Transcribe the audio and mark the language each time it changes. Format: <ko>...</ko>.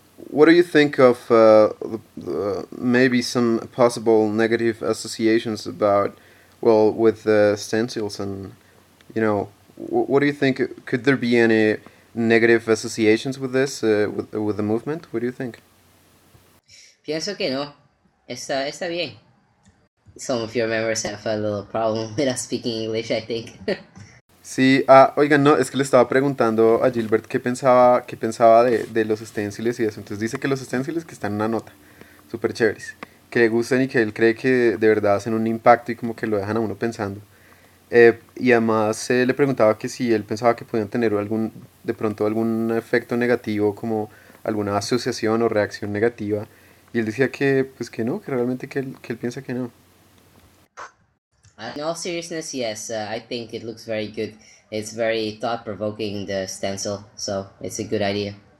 <en>what do you think of maybe some possible negative associations about, well, with the stencils and, what do you think? Could there be any negative associations with this, with the movement? What do you think?</en> <es>Pienso que no. Está bien.</es> <en>Some of your members have a little problem with us speaking English, I think.</en> <es>Sí, ah, oigan, no, es que le estaba preguntando a Gilbert qué pensaba de los esténciles y eso. Entonces dice que los esténciles que están en una nota, súper chéveres, que le gustan y que él cree que de verdad hacen un impacto y como que lo dejan a uno pensando. Y además le preguntaba que si él pensaba que podían tener de pronto algún efecto negativo, como alguna asociación o reacción negativa. Y él decía que, pues que no, que realmente que él piensa que no.</es> <en>In all seriousness, yes, I think it looks very good. It's very thought-provoking, the stencil, so it's a good idea.</en>